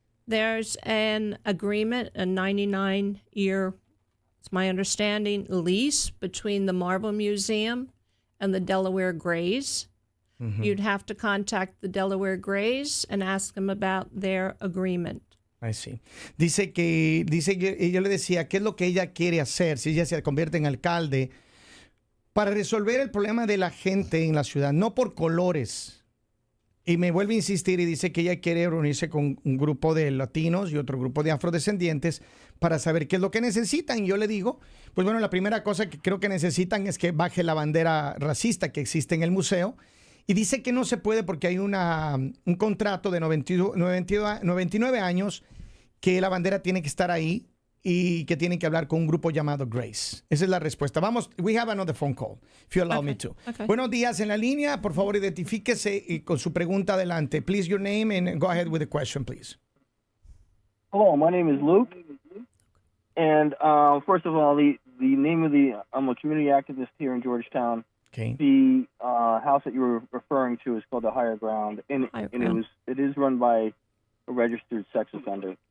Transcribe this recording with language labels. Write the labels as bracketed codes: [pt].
[en] There's an agreement, a 99-year, it's my understanding, lease between the Marble Museum and the Delaware Grays. Mm-hmm. You'd have to contact the Delaware Grays and ask them about their agreement. I see. [es] Dice que yo le decía qué es lo que ella quiere hacer si ella se convierte en alcalde para resolver el problema de la gente en la ciudad, no por colores. Y me vuelve a insistir y dice que ella quiere reunirse con un grupo de latinos y otro grupo de afrodescendientes para saber qué es lo que necesitan. Y yo le digo, pues bueno, la primera cosa que creo que necesitan es que baje la bandera racista que existe en el museo Y dice que no se puede porque hay un contrato de 99 años que la bandera tiene que estar ahí y que tienen que hablar con un grupo llamado Grace. Esa es la respuesta. Vamos, [en] we have another phone call, if you allow me to. Okay. [es] Buenos días en la línea. Por favor, identifíquese y con su pregunta adelante. [en] Please, your name and go ahead with the question, please. Hello, my name is Luke. And first of all, the name of I'm a community activist here in Georgetown. Okay. The house that you were referring to is called the Higher Ground, and it is run by a registered sex offender.